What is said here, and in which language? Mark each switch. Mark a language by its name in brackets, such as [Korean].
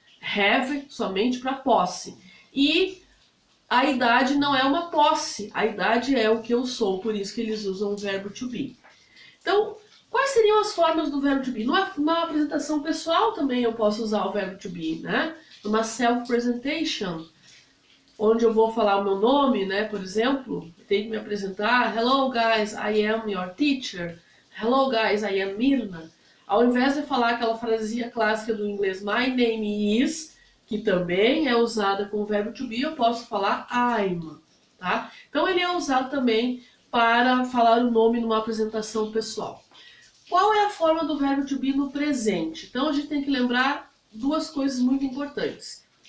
[Portuguese] Have somente para posse. E a idade não é uma posse, a idade é o que eu sou, por isso que eles usam o verbo to be. Então, quais seriam as formas do verbo to be? Numa apresentação pessoal também eu posso usar o verbo to be, né? Numa self-presentation, onde eu vou falar o meu nome, né? Por exemplo, eu tenho que me apresentar. [English] Hello guys, I am your teacher. Hello guys, I am Mirna. [Portuguese] Ao invés de falar aquela frasezinha clássica do inglês, [English] my name is, [Portuguese] que também é usada com o verbo to be, eu posso falar I'm, tá? Então ele é usado também para falar o nome numa apresentação pessoal. Qual é a forma do verbo to be no presente? Então a gente tem que lembrar 2 coisas muito importantes.